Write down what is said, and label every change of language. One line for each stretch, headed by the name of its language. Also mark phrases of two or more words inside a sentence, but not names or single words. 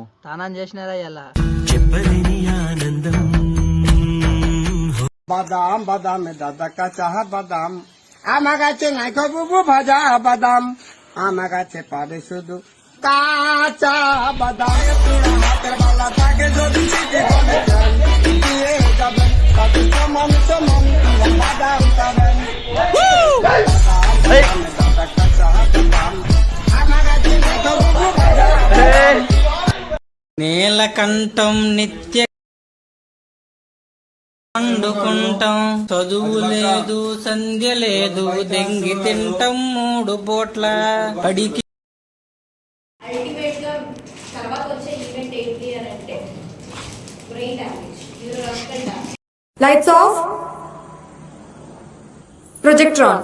Telugu: తానం చేసినారా ఇలా చెప్పలేని ఆనందం
Bangla: বাদাম বাদাম দাদা কাঁচা বাদাম আমার কাছে নাই বুবু ভাজা বাদাম আমার কাছে পাবে শুধু কাঁচা বাদাম হাতের বালা থাকে যদি দিয়ে যাবেন তাতে সমান সমান বাদাম পাবেন দাদা কাঁচা বাদাম আমার কাছে নাই বুবু ভাজা
Telugu: నీలకంఠం నిత్య వండుకుంటాం చదువు లేదు సంధ్య లేదు దెంగి తింటాం 3 పూట్ల పడికి అల్టిమేట్ గా తర్వాత వచ్చే ఈవెంట్ ఏంటి అని అంటే
English: brain damage neurological damage. Lights off. Projector on.